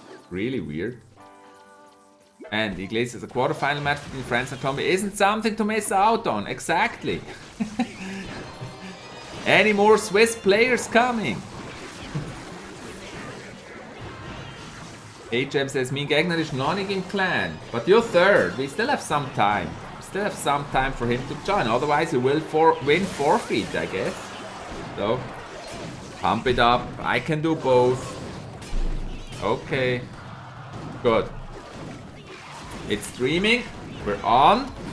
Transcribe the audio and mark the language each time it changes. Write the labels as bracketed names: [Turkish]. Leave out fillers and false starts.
[English] Really weird. And Iglesias, a quarterfinal match between France and Colombia isn't something to miss out on. Exactly. Any more Swiss players coming? [German] HM [English] says, [German] mein Gegner ist noch nicht im Clan. [English] But you're third. We still have some time. We still have some time for him to join. Otherwise he will win forfeit, I guess. So, pump it up. I can do both. Okay. Good. It's streaming. We're on.